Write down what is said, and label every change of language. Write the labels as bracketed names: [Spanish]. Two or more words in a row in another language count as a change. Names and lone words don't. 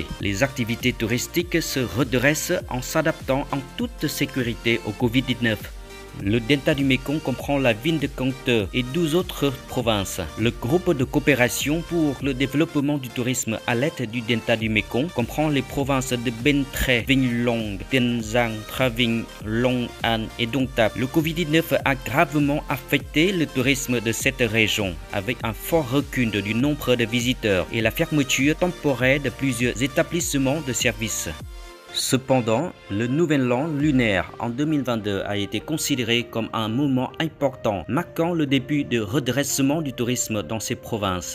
[French] Les activités touristiques se redressent en s'adaptant en toute sécurité au Covid-19. Le delta du Mekong comprend la ville de Con Tum et 12 autres provinces. Le groupe de coopération pour le développement du tourisme à l'est du delta du Mekong comprend les provinces de Bến Tre, Vĩnh Long, Tiền Giang, Tra Vinh, Long An et Đông Tap. Le Covid-19 a gravement affecté le tourisme de cette région, avec un fort recul du nombre de visiteurs et la fermeture temporaire de plusieurs établissements de services. Cependant, le nouvel an lunaire en 2022 a été considéré comme un moment important, marquant le début de redressement du tourisme dans ces provinces.